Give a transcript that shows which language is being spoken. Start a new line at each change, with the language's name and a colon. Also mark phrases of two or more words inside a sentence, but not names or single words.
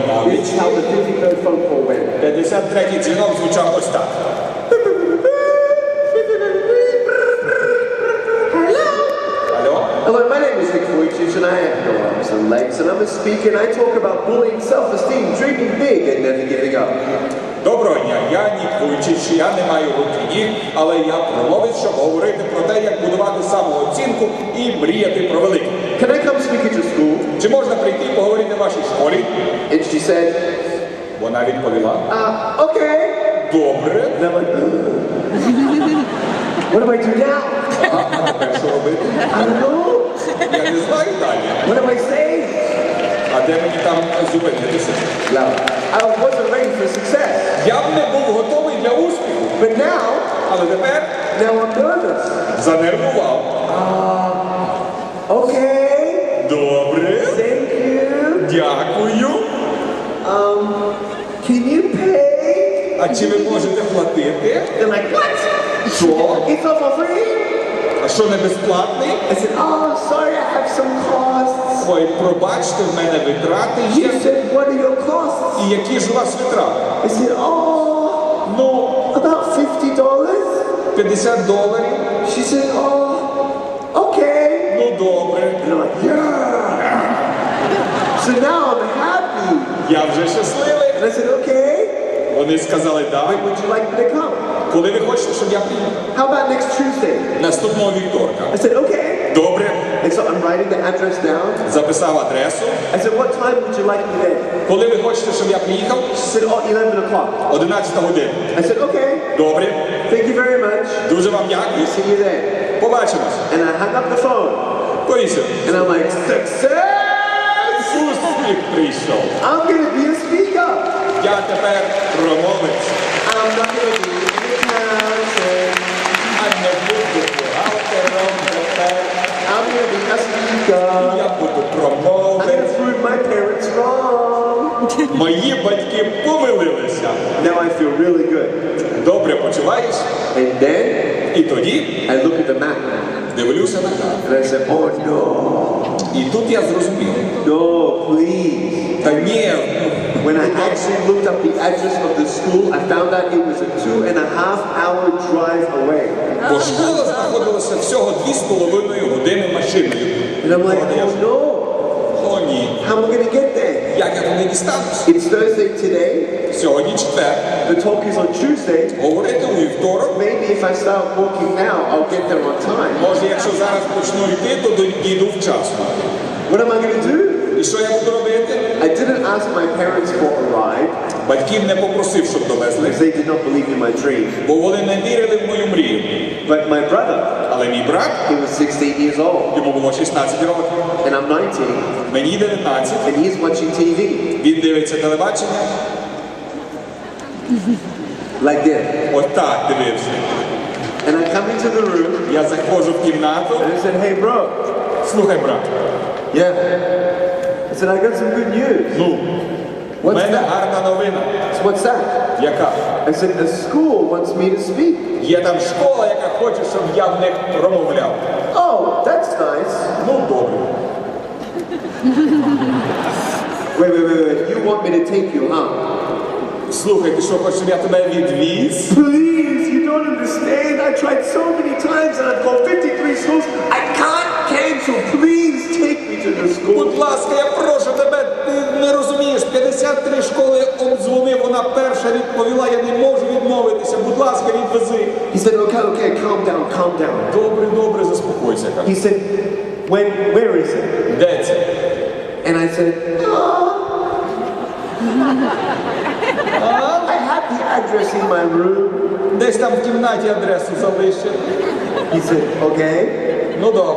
English: This
Ukrainian: навички.
English: is how the 53rd phone call went.
Ukrainian: 53-й дзвінок звучав ось так. Алло?
English: Hello, my name is Nik Vujicic and I have no arms and legs and I'm a speaker and I talk about bullying, self-esteem, dreaming big and never giving up.
Ukrainian: Доброго дня, я Ник Вуйчич, я не маю рук і ніг, але я промовець, щоб говорити про те, як будувати самооцінку і мріяти про велике.
English: Can I come speak at your school?
Ukrainian: Чи можна прийти і поговорити в вашій школі?
English: And she said,
Ukrainian: Вона відповіла,
English: okay.
Ukrainian: добре.
English: And I'm like, what do I do now?
Ukrainian: А тепер що робити?
English: I don't know.
Ukrainian: Я не знаю далі.
English: What do I say?
Ukrainian: А де мені там зупинитися?
English: No. I wasn't ready for success.
Ukrainian: Я б не був готовий для успіху,
English: But now
Ukrainian: але тепер
English: I'm nervous.
Ukrainian: занервував.
English: Okay.
Ukrainian: Добре,
English: Thank you.
Ukrainian: дякую.
English: Can you pay?
Ukrainian: А чи ви можете платити?
English: They're like, what?
Ukrainian: Що?
English: It's all for free?
Ukrainian: А що, не безплатний?
English: I said, oh, sorry, I have some costs.
Ukrainian: Ой, пробачте, в мене витрати
English: She
Ukrainian: є.
English: said, what are your costs?
Ukrainian: І які ж у вас витрати?
English: I said, oh,
Ukrainian: Ну,
English: about $50.
Ukrainian: $50.
English: She said, oh, okay.
Ukrainian: Ну, добре.
English: And I'm like, yeah. So now I'm happy.
Ukrainian: Я вже щасливий.
English: And I said, okay.
Ukrainian: Вони сказали,
English: When
Ukrainian: так.
English: would you like me to come?
Ukrainian: Коли ви хочете, щоб я приїхав?
English: How about next Tuesday?
Ukrainian: Наступного вівторка.
English: I said, okay.
Ukrainian: Добре.
English: And so I'm writing the address down.
Ukrainian: Записав адресу.
English: I said, what time would you like me there?
Ukrainian: Коли ви хочете, щоб я приїхав?
English: She said, oh, 11 o'clock.
Ukrainian: 11 година.
English: I said, okay.
Ukrainian: Добре.
English: Thank you very much.
Ukrainian: Дуже вам дякую.
English: See you there.
Ukrainian: Побачимось.
English: And I hung up the phone.
Ukrainian: Повісив.
English: And I'm like, success!
Ukrainian: Успіх прийшов.
English: I'm going to be a speaker.
Ukrainian: Я тепер промовець.
English: I'm not going to be an accountant.
Ukrainian: А не буду бухгалтером тепер.
English: I'm going to be a speaker.
Ukrainian: Я буду
English: I'm going
Ukrainian: промовець.
English: to prove my parents wrong.
Ukrainian: Мої батьки помилилися.
English: Now I feel really good.
Ukrainian: Добре почуваєш?
English: And then
Ukrainian: І тоді
English: I look at the map.
Ukrainian: дивлюся на карту.
English: And I said, oh no.
Ukrainian: І тут я зрозумів.
English: No, please.
Ukrainian: Та ні,
English: When I actually looked up the address of the school, I found out it was a 2.5-hour drive away.
Ukrainian: бо школа знаходилася всього 2,5 години машиною.
English: And I'm like, oh no,
Ukrainian: О, ні.
English: how am I going to get there?
Ukrainian: Як я туди дістанусь?
English: It's Thursday today.
Ukrainian: Сьогодні четвер.
English: The talk is on Tuesday.
Ukrainian: Говорити у вівторок.
English: Maybe if I start walking now, I'll get there on time.
Ukrainian: Може, якщо зараз почну йти, то дійду вчасно.
English: What am I going to do?
Ukrainian: І що я буду робити?
English: I didn't ask my parents for a ride
Ukrainian: Батьків не попросив, щоб довезли,
English: because they did not believe in my dream.
Ukrainian: бо вони не вірили в мою мрію.
English: But my brother,
Ukrainian: Але мій брат,
English: he was 16 years old,
Ukrainian: йому було 16 років,
English: and I'm 19,
Ukrainian: мені 19,
English: and he's watching TV
Ukrainian: він дивиться телебачення,
English: like this.
Ukrainian: отак дивився.
English: And I come into the room,
Ukrainian: Я заходжу в кімнату,
English: and I said, hey bro,
Ukrainian: Слухай, брат.
English: Yeah. I said, I got some good news.
Ukrainian: Ну, у
English: What's
Ukrainian: мене
English: that?
Ukrainian: гарна новина.
English: So what's that?
Ukrainian: Яка?
English: I said, the school wants me to speak.
Ukrainian: Є там школа, яка хоче, щоб я в них промовляв.
English: Oh, that's nice.
Ukrainian: Ну, добре.
English: Wait. You want me to take you, huh?
Ukrainian: Слухай, ти що, хочеш, щоб я тебе відвіз?
English: Please, you don't understand. I tried so many times and I've called 53 schools. I can't cancel. Please take me to the school.
Ukrainian: Будь ласка, я прошу тебе, ти не розумієш, 53 школи обдзвонив, вона перша відповіла, я не можу відмовитися, будь ласка, відвези.
English: He said, okay, calm down.
Ukrainian: Добре, заспокойся,
English: He
Ukrainian: каже.
English: said, where is it?
Ukrainian: Де це?
English: And I said, I have the address in my room.
Ukrainian: Десь там в кімнаті адресу залишив.
English: He said, okay.
Ukrainian: Ну, добре.